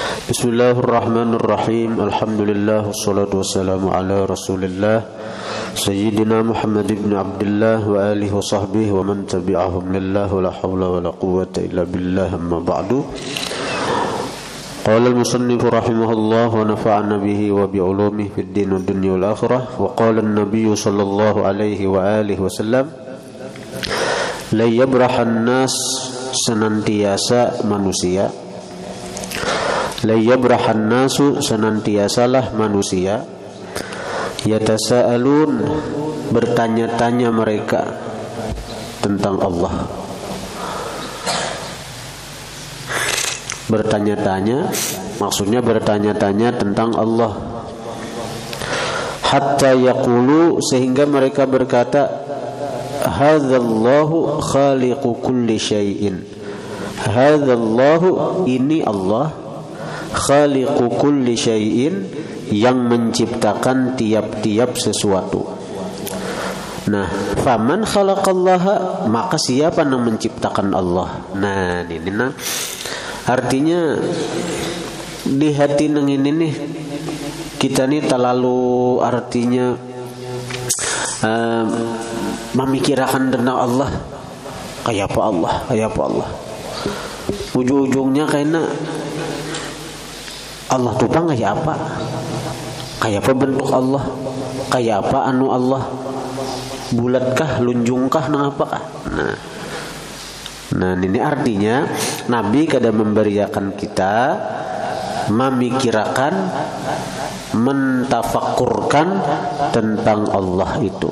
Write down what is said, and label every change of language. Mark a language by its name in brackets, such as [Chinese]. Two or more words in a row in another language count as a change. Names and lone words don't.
[Arabic] بسم الله الرحمن الرحيم. الحمد لله والصلاة والسلام على رسول الله سيدنا محمد بن عبد الله وآله وصحبه ومن تبعهم لله ولا حول ولا قوة إلا بالله، أما بعد. قال المصنف رحمه الله ونفعنا به وبعلومه في الدين والدنيا والآخرة. وقال النبي صلى الله عليه وآله وسلم، لا يبرح الناس, [Indonesian] senantiasa manusia, [Arabic] لا يبرح الناسُ, [Indonesian] senantiasalah manusia, yatasaalun, bertanya-tanya mereka tentang Allah. Bertanya-tanya, maksudnya bertanya-tanya tentang Allah. [Arabic] حتى يقولوا, [Indonesian] sehingga mereka berkata, [Arabic] هذا الله خالق كل شيء. [Indonesian] Hadzallahu, ini Allah, [Arabic] خالق كل شيء, [Indonesian] yang menciptakan tiap-tiap sesuatu. Nah, [Arabic] فمن خلق الله, [Indonesian] maka siapa yang menciptakan Allah? Nah, ini artinya di hati nang ini nih, kita nih terlalu artinya memikirkan tentang Allah. Kayak apa Allah? Kayak apa Allah? Ujung-ujungnya kayaknya Allah tuh bang kayak apa? Kayak apa bentuk Allah? Kayak apa anu Allah? Bulatkah, lunjungkah, nang apakah? Nah ini artinya Nabi kada memberiakan kita memikirkan, mentafakkurkan tentang Allah itu.